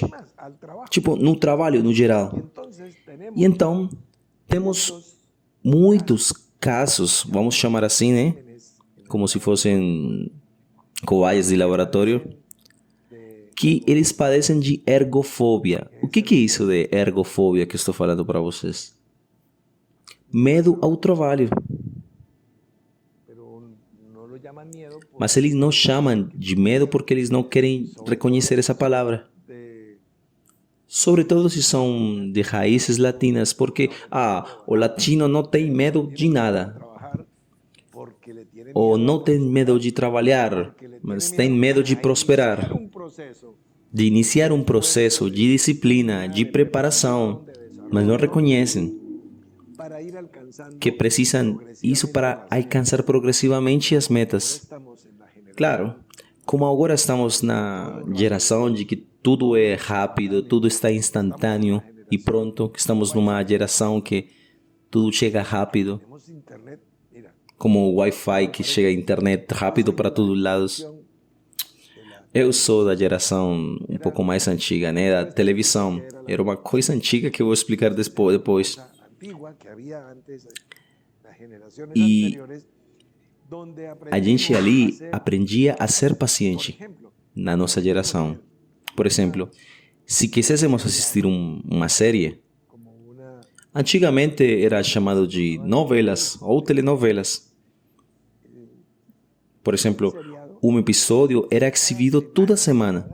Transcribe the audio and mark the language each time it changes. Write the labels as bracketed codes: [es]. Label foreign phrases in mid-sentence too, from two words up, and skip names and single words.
[pt] Tipo, no trabalho, no geral. E então, temos muitos casos, vamos chamar assim, né? Como se fossem cobaias de laboratório, que eles padecem de ergofobia. O que é isso de ergofobia que eu estou falando para vocês? Medo ao trabalho. [es] pero no lo llaman miedo [pt] Mas eles não chamam de medo porque eles não querem reconhecer essa palavra. [es] de [pt] Sobretudo se são de raízes latinas, porque o latino não tem medo de nada. [es] trabajar porque le tiene [pt] Ou [es] miedo [pt] não tem medo de trabalhar, mas tem medo de prosperar, [es] un proceso [pt] de iniciar um processo de disciplina, de preparação, mas não reconhecem [es] para ir alcanzando. [pt] que precisam isso para alcançar progressivamente as metas. [es] Estamos en la generación [pt] Claro, como agora estamos na geração de que tudo é rápido, tudo está instantâneo e pronto, que estamos numa geração que tudo chega rápido, [es] tenemos internet, mira, [pt] como o Wi-Fi que chega a internet rápido para todos os lados. Eu sou da geração um pouco mais antiga, né, da televisão. Era uma coisa antiga que eu vou explicar depois. [es] antigua que había antes, las generaciones Y anteriores, donde [pt] A gente [es] aprendimos [pt] ali [es] a ser, [pt] aprendia a ser [es] por paciente ejemplo, [pt] na nossa geração. Por exemplo, se quiséssemos assistir uma série, [es] como una [pt] antigamente era chamado de novelas ou telenovelas. Por exemplo, um episódio era exibido toda semana,